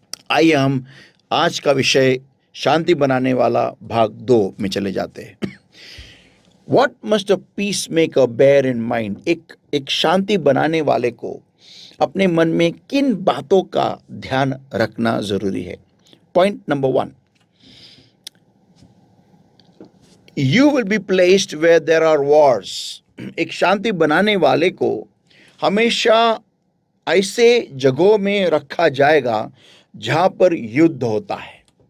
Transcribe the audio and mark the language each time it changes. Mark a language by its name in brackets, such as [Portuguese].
[Hindi] आइए हम आज का विषय शांति बनाने वाला भाग 2 में चले जाते हैं। [English] What must a peacemaker bear in mind? [Hindi] एक शांति बनाने वाले को अपने मन में किन बातों का ध्यान रखना जरूरी है। [English] Point number 1, you will be placed where there are wars. [Hindi] एक शांति बनाने वाले को हमेशा ऐसे जगहों में रखा जाएगा जहां पर युद्ध होता है।